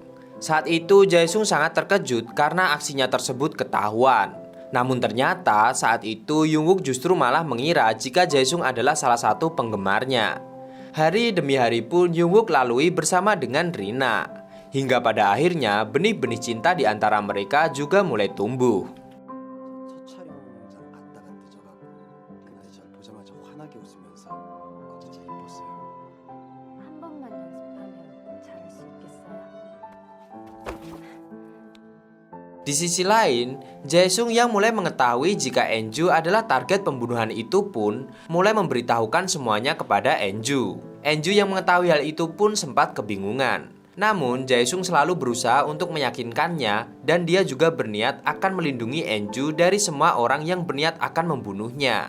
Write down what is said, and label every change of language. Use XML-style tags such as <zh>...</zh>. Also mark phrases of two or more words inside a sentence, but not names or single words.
<id>Saat itu Jae-sung sangat terkejut karena aksinya tersebut ketahuan. Namun ternyata saat itu Jungwook justru malah mengira jika Jae-sung adalah salah satu penggemarnya. Hari demi hari pun Jungwook lalui bersama dengan Rina. Hingga pada akhirnya benih-benih cinta di antara mereka juga mulai tumbuh.</id> <ko>첫 촬영장 갔다가 늦어가고 그날이 절 보자마자 환하게 웃으면서 그게 제일 예뻤어요. 한 번만 연습하면 잘할 수 있겠어요?</ko> <id>Di sisi lain, Jae-sung yang mulai mengetahui jika Enju adalah target pembunuhan itu pun mulai memberitahukan semuanya kepada Enju. Enju yang mengetahui hal itu pun sempat kebingungan. Namun Jae-sung selalu berusaha untuk meyakinkannya dan dia juga berniat akan melindungi Enju dari semua orang yang berniat akan membunuhnya.</id>